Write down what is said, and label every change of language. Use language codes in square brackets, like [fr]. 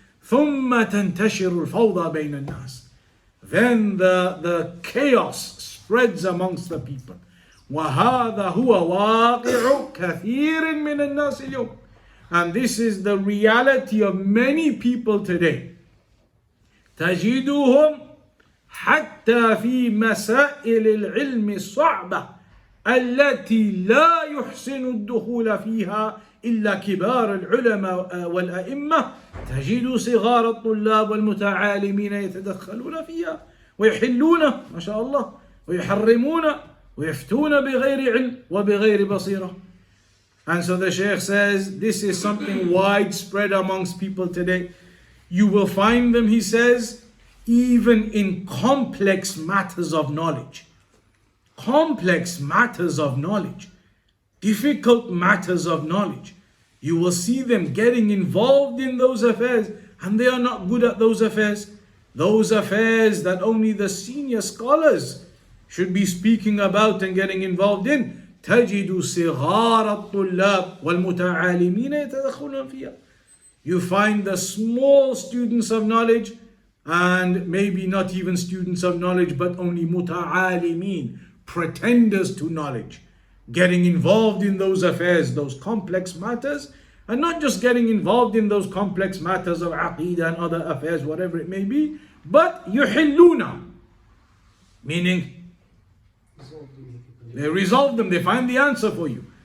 [ar] ثُمَّ تَنْتَشِرُ الْفَوْضَى بَيْنَ النَّاسِ. [en] Then the chaos spreads amongst the people. [ar] وَهَذَا هُوَ وَاقِعُ كَثِيرٍ مِّنَ النَّاسِ الْيَوْمِ. [en] And this is the reality of many people today. [ar] تَجِدُهُمْ حَتَّى فِي مَسَائِلِ الْعِلْمِ الصَّعْبَةِ التي لا يحسن الدخول فيها إلا كبار العلماء والأئمة، تجد صغار الطلاب والمتعالمين يتدخلون فيها ويحلون ما شاء الله ويحرمون ويفتون بغير علم وبغير بصيرة. [en] And so the Shaykh says this is something widespread amongst people today. You will find them, he says, even in complex matters of knowledge. Complex matters of knowledge, difficult matters of knowledge. You will see them getting involved in those affairs, and they are not good at those affairs. Those affairs that only the senior scholars should be speaking about and getting involved in. [ar] تجد صغار الطلاب والمتعالمين يتدخلون فيها. [en] You find the small students of knowledge, and maybe not even students of knowledge, but only muta'alimin, pretenders to knowledge, getting involved in those affairs, those complex matters, and not just getting involved in those complex matters of aqeedah and other affairs, whatever it may be, but yuhilluna, meaning they resolve them, they find the answer for you.